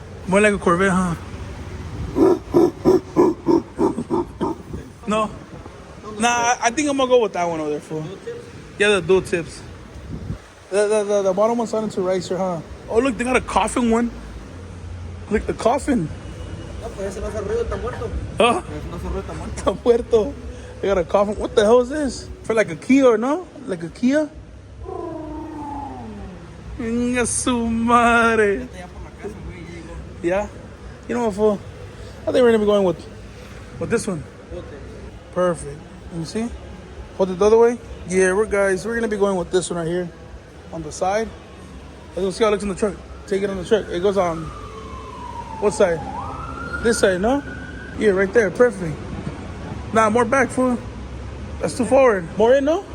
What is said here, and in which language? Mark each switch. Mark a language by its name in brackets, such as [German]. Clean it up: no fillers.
[English] More like a Corvette, huh? No. Nah, I think I'm gonna go with that one over there, fool. Yeah, the dual tips. The bottom one's sounding two racer, huh? Oh, look, they got a coffin one. Look, the coffin. [Spanish] No, pues ese no hace ruido, está muerto. [English] Huh? [Spanish] Ese no hace ruido, está muerto. [English] Está muerto. They got a coffin. What the hell is this? For like a Kia or no? Like a Kia? [Spanish] Venga su madre. Está allá por la casa, güey, ya llegó. [English] Yeah? You know what, fool? I think we're gonna be going with this one. Okay. Perfect. Let me see. Hold it the other way. Yeah, we're gonna be going with this one right here on the side. Let's go see how it looks in the truck. Take it on the truck. It goes on. What side? This side, no? Yeah, right there. Perfect. Nah, more back, fool. That's too forward. More in, no?